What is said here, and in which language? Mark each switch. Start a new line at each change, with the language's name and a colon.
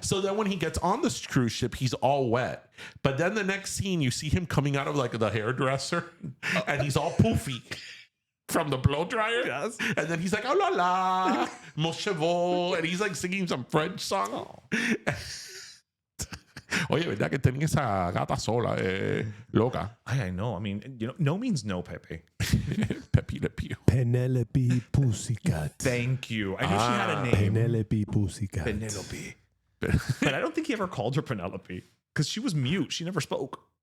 English: so then when he gets on the cruise ship, he's all wet. But then the next scene, you see him coming out of like the hairdresser, and he's all poofy. From the blow dryer, yes. And then he's like,
French: "Oh la la, mon chevaux,"
English: and he's like singing some French song.
Spanish: Oye, ¿verdad que tenía esa gata sola, loca?
English: I know. I mean, you know, no means no, Pepe. Pepe Le Pew. Penelope Pussycat. Thank you. I knew she had a name. Penelope Pussycat. Penelope. But I don't think he ever called her Penelope because she was mute. She never spoke.